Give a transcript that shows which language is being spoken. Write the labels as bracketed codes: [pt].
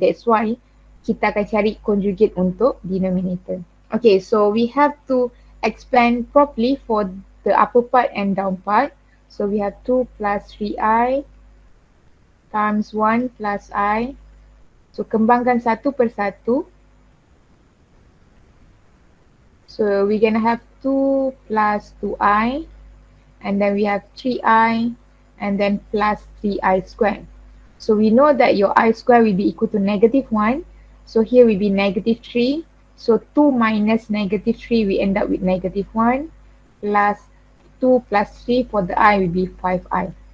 [ms] That's why kita akan cari conjugate untuk denominator. [en] Okay, so we have to explain properly for the upper part and down part. So we have 2 plus 3i times 1 plus I. [ms] So kembangkan satu per satu. [en] So we're gonna have 2 plus 2i and then we have 3i and then plus 3i squared. So we know that your I square will be equal to negative 1. So here will be negative 3. So 2 minus negative 3, we end up with negative 1 plus 2 plus 3 for the I will be 5i.